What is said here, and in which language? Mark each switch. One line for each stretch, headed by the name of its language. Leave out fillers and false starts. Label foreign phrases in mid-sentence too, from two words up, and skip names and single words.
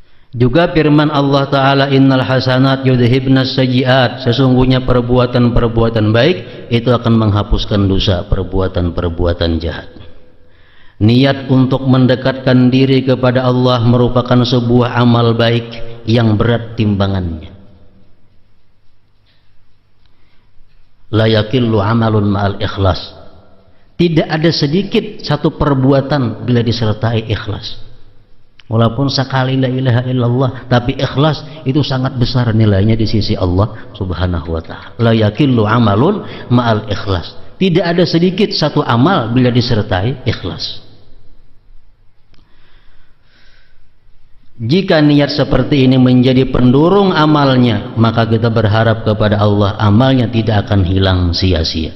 Indonesian: Juga firman Allah Ta'ala,
Arabic: إن الحسنات يذهبن السيئات,
Indonesian: sesungguhnya perbuatan-perbuatan baik itu akan menghapuskan dosa, perbuatan-perbuatan jahat. Niat untuk mendekatkan diri kepada Allah merupakan sebuah amal baik yang berat timbangannya.
Arabic: لا يقل عمل مع الإخلاص.
Indonesian: Tidak ada sedikit satu perbuatan bila disertai ikhlas. Walaupun sekali
Arabic: لا إله إلا الله,
Indonesian: tapi ikhlas itu sangat besar nilainya di sisi Allah
Arabic: سبحانه وتعالى. لا يقل عمل مع الإخلاص.
Indonesian: Tidak ada sedikit satu amal bila disertai ikhlas. Jika niat seperti ini menjadi pendorong amalnya, maka kita berharap kepada Allah amalnya tidak akan hilang sia-sia.